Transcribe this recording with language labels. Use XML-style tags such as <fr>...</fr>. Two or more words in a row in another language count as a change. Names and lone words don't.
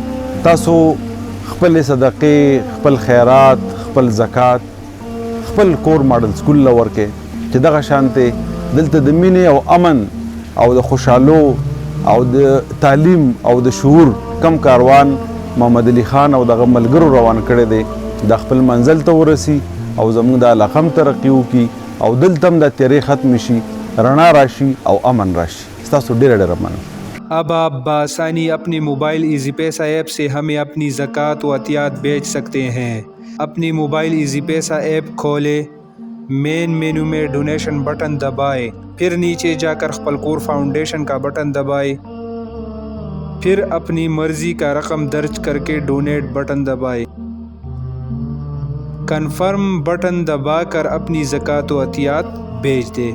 <ps>تاسو خپلې صدقې، خپل خیرات، خپل زکات خپل کور</ps> <en>model school</en> <ps>له ورکړئ چې دغه شانتې دلته د مینې او امن او د خوشحالو او د تعلیم او د شعور کم کاروان محمد علي خان او دغه ملګرو روان کړی دی، د خپل منزل ته ورسي او زموږ د علاقه هم ترقي وکړي او دلته هم د تیارې ختم شي، رڼا راشي او امن راشي. ستاسو ډېره ډېره مننه.</ps> <ur>اب آپ بآسانی اپنے موبائل ایزی پیسہ ایپ سے ہمیں اپنی زکوٰۃ و عطیات بھیج سکتے ہیں. اپنی موبائل ایزی پیسہ ایپ کھولے،</ur> <en>main menu</en> <ur>میں</ur> <en>donation button</en> <ur>دبائے، پھر نیچے جا کر خپلکور فاؤنڈیشن کا بٹن دبائے، پھر اپنی مرضی کا رقم درج کر کے</ur> <en>donate button</en> <ur>دبائے،</ur> <en>confirm button</en> <ur>دبا کر اپنی زکوٰۃ و عطیات بھیج دے.</ur>